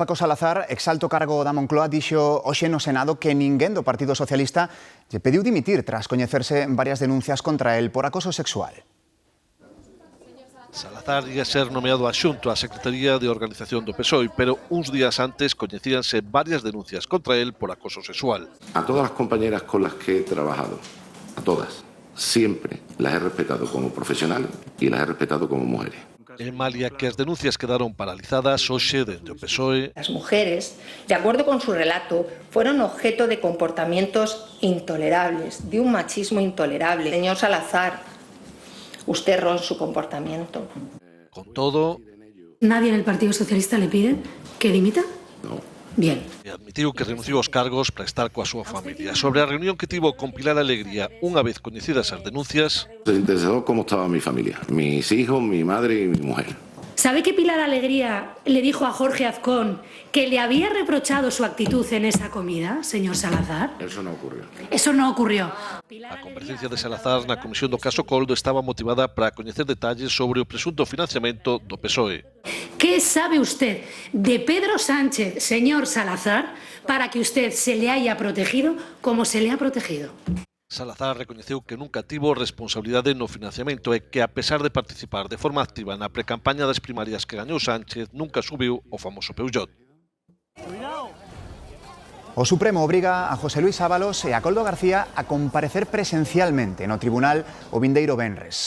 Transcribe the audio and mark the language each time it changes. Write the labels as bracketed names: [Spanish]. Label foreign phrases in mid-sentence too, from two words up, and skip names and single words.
[Galician] Paco Salazar, exalto cargo da Moncloa, dixo hoxe no Senado que ninguén do Partido Socialista lle pediu dimitir tras coñecerse varias denuncias contra el por acoso sexual. Salazar ia ser nomeado adxunto á Secretaría de Organización do PSOE, pero uns días antes coñecíanse varias denuncias contra él por acoso sexual. [Spanish] A todas las compañeras con las que he trabajado, a todas, siempre las he respetado como profesionales y las he respetado como mujeres. [Galician] En malia que as denuncias quedaron paralizadas, hoxe dende o PSOE. [Spanish] Las mujeres, de acuerdo con su relato, fueron objeto de comportamientos intolerables, de un machismo intolerable. Señor Salazar, usted erró en su comportamiento. Con todo, ¿nadie en el Partido Socialista le pide que dimita? No. Bien. [Galician] E admitiu que renunciou aos cargos para estar coa súa familia. Sobre a reunión que tivo con Pilar Alegría, unha vez coñecidas as denuncias, [Spanish] Se interesó cómo estaba mi familia, mis hijos, mi madre y mi mujer. ¿Sabe que Pilar Alegría le dijo a Jorge Azcón que le había reprochado su actitud en esa comida, señor Salazar? Eso no ocurrió. Eso no ocurrió. [Galician] a comparecencia de Salazar na comisión do caso Coldo estaba motivada para coñecer detalles sobre o presunto financiamento do PSOE. [Spanish] ¿Qué sabe usted de Pedro Sánchez, señor Salazar, para que usted se le haya protegido como se le ha protegido? [Galician] Salazar recoñeceu que nunca tivo responsabilidade no financiamento e que, a pesar de participar de forma activa na precampaña das primarias que gañou Sánchez, nunca subiu o famoso Peugeot. O Supremo obriga a José Luis Ábalos e a Koldo García a comparecer presencialmente no tribunal o vindeiro venres.